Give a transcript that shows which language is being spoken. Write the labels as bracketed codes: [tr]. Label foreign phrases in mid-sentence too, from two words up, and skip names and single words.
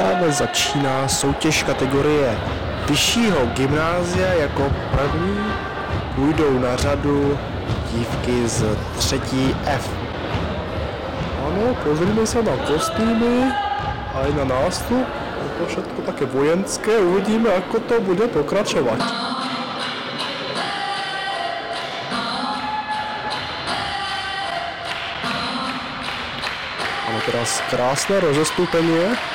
[cs] začíná soutěž kategorie vyššího gymnázia. Jako první půjdou na řadu dívky z 3. F. [sk] Ano, pozrime sa na kostýmy, aj na nástup. Je to všetko také vojenské, uvidíme, ako to bude pokračovať. Máme teraz krásne rozostúpenie.